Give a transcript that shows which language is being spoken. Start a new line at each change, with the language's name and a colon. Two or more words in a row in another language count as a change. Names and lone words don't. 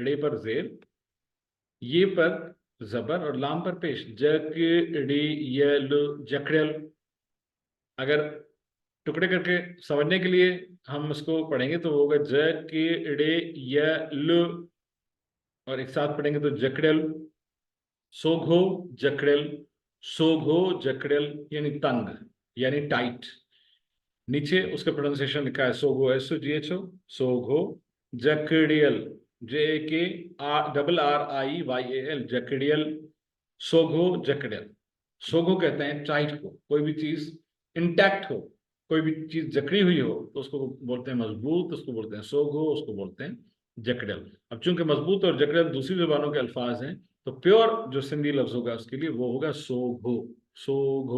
Hindi: रे पर जेर, ये पर जबर और लाम पर पेश, जकड़ियल, जकड़ियल। अगर टुकड़े करके समझने के लिए हम उसको पढ़ेंगे तो होगा जकड़ियल, और एक साथ पढ़ेंगे तो जकड़ियल।
Sindhi: सोघो जकड़ियल, सोघो जकड़ियल
Hindi: यानी तंग यानी टाइट। नीचे उसका प्रोनाउंसिएशन लिखा है
Sindhi: सोघो, SOGHO, सोघो जकड़ियल, JAKRRIYAL, जकड़ियल, सोघो जकड़ियल।
Hindi: सोघो कहते हैं टाइट को, कोई भी चीज इंटैक्ट हो, कोई भी चीज जकड़ी हुई हो तो उसको बोलते हैं मजबूत,
Sindhi: उसको बोलते हैं सोघो,
Hindi: उसको बोलते हैं जकड़ियल। अब चूंकि मजबूत और जकड़ियल दूसरी जुबानों के अल्फाज हैं तो प्योर जो सिंधी लफ्ज होगा उसके लिए वो होगा सोघो, सोघो।